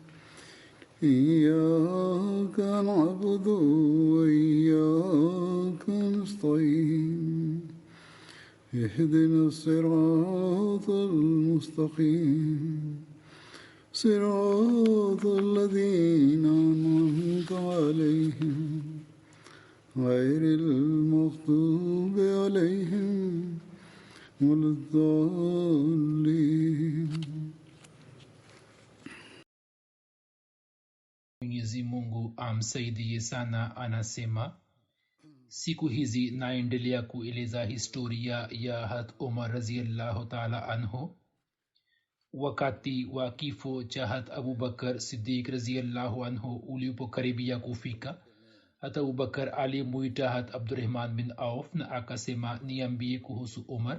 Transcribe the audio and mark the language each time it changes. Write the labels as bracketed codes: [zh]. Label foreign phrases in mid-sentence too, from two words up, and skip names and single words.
[ar] إياك نعبد وإياك نستعين اهدنا الصراط المستقيم صراط الذين أنعمت عليهم غير المغضوب عليهم ولا الضالين. [sw] Mwenyezi Mungu amsaidie sana. Anasema siku hizi naendelea kueleza historia ya Hat Umar [ar] رضي الله تعالى عنه. [sw] Wakati wa kifo cha Hat Abubakar Siddiq [ar] رضي الله عنه [sw] ulipokaribia kufika, Hat Abubakar alimuita Hat Abdurrahman bin Auf na akasema, niambie kuhusu Umar.